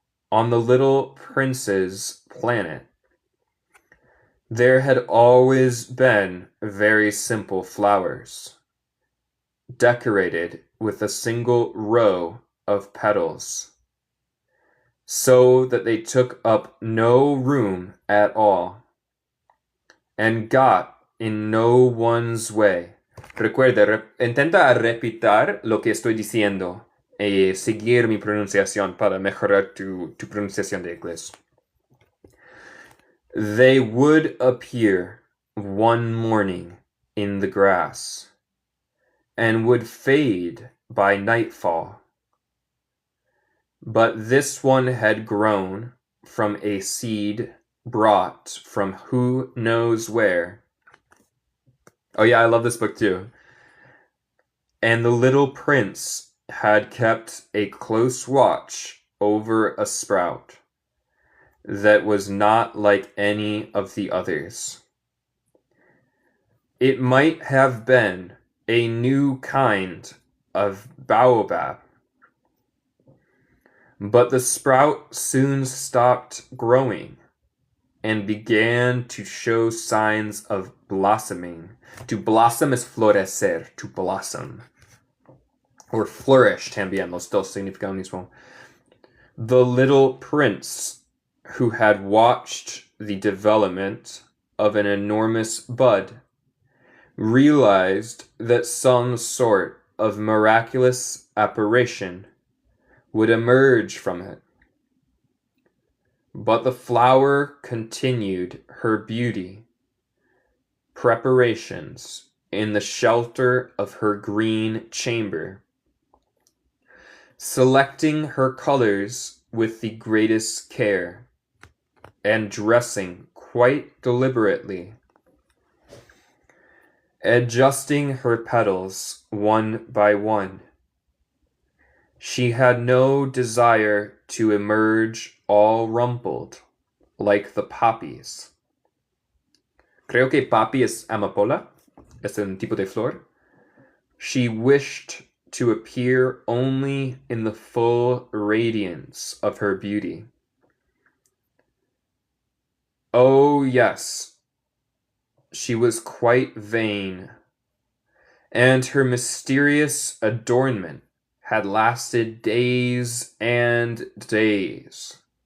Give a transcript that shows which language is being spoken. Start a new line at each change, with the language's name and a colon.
English: On the little prince's planet, there had always been very simple flowers, decorated with a single row of petals, so that they took up no room at all, and got in no one's way.
Spanish: Recuerda, intenta repetir lo que estoy diciendo y seguir mi pronunciación para mejorar tu pronunciación de inglés.
English: They would appear one morning in the grass and would fade by nightfall. But this one had grown from a seed brought from who knows where. Oh yeah, I love this book too. And the little prince had kept a close watch over a sprout that was not like any of the others. It might have been a new kind of baobab, but the sprout soon stopped growing and began to show signs of blossoming. To blossom is florecer, to blossom. Or flourish
Spanish: también, los dos significan mismo.
English: The little prince, who had watched the development of an enormous bud, realized that some sort of miraculous apparition would emerge from it. But the flower continued her beauty, preparations in the shelter of her green chamber, selecting her colors with the greatest care, and dressing quite deliberately, adjusting her petals one by one. She had no desire to emerge all rumpled, like the poppies.
Spanish: Creo que poppy es amapola. Es un tipo de flor.
English: She wished to appear only in the full radiance of her beauty. Oh, yes, she was quite vain, and her mysterious adornment had lasted days and days.